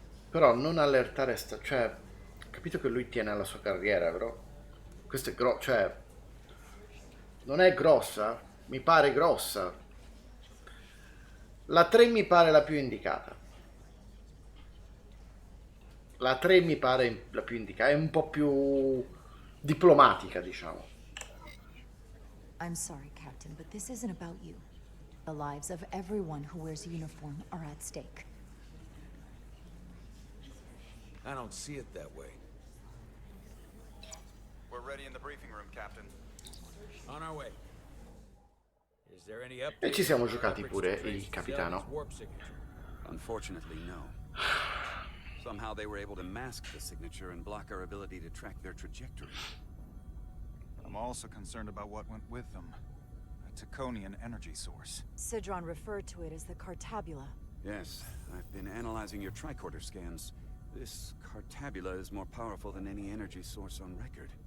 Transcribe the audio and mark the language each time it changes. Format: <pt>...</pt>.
<it>Però non allertare cioè, ho capito che lui tiene alla sua carriera, però questo è cioè non è grossa, mi pare grossa. La 3 mi pare la più indicata. La 3 mi pare la più indicata, è un po' più diplomatica, diciamo.</it> <en>I'm sorry, Captain, but this isn't about you. The lives of everyone who wears a uniform are at stake. I don't see it that way. We're ready in the briefing room, Captain. On our way. Is there any update?</en> <it>E ci siamo giocati pure il capitano.</it> <en>Unfortunately, no. Somehow they were able to mask the signature and block our ability to track their trajectory. I'm also concerned about what went with them. A Taconian energy source. Sidron referred to it as the Cartabula. Yes, I've been analyzing your tricorder scans. This Cartabula is more powerful than any energy source on record.</en>